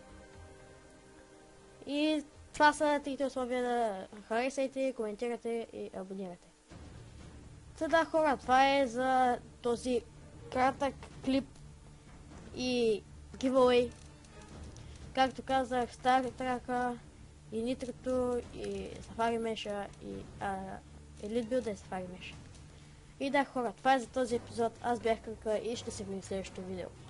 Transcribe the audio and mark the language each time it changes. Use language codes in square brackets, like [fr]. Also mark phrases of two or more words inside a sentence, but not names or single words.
[bg] И това са трите условия: да харесайте, коментирате и абонирате. Да, хора, това е за този кратък клип и giveaway. Както казах, StarTrack и Nitro и Safari Mesh и Elite Build и Safari Mesh. И да, хора, това е за този епизод. Аз бях Кръка и ще се видим в следващото видео.